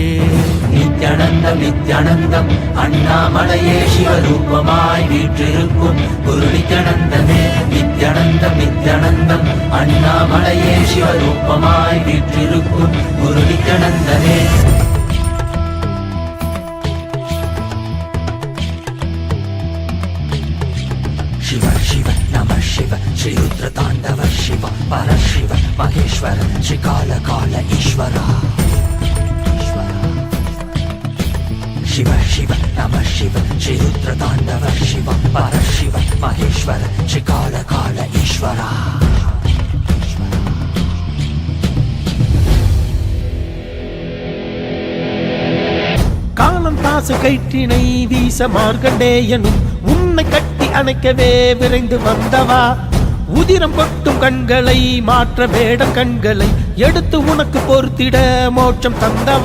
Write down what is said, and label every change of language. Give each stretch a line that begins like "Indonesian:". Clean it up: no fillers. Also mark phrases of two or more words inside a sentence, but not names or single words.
Tamil: நித்யானந்தம் நித்யானந்தம் அண்ணாமலையே சிவரூபமாய் வீற்றிருக்கும் குரு நித்யானந்தமே. நித்யானந்தம் நித்யானந்தம் அண்ணாமலையே சிவரூபமாய் வீற்றிருக்கும் குரு நித்யானந்தமே.
Sanskrit: शिव शिव नमः शिव श्री रुद्र तांडव शिव पर शिव महेश्वर श्री काल काल ईश्वर. शिव शिव नमः शिव श्री रुद्र तांडव शिव पर शिव महेश्वर श्री काल काल ईश्वर.
Tamil: காலம் பாச கயிற்றினை வீச மார்க்கண்டேயனும் உன்னை கட்டி அணைக்கவே விரைந்து வந்தவா. உதிரம் கொட்டும் கண்களை மாற்ற வேடம் கண்களை எடுத்து உனக்கு பொறுத்திட மோட்சம் தந்தவா.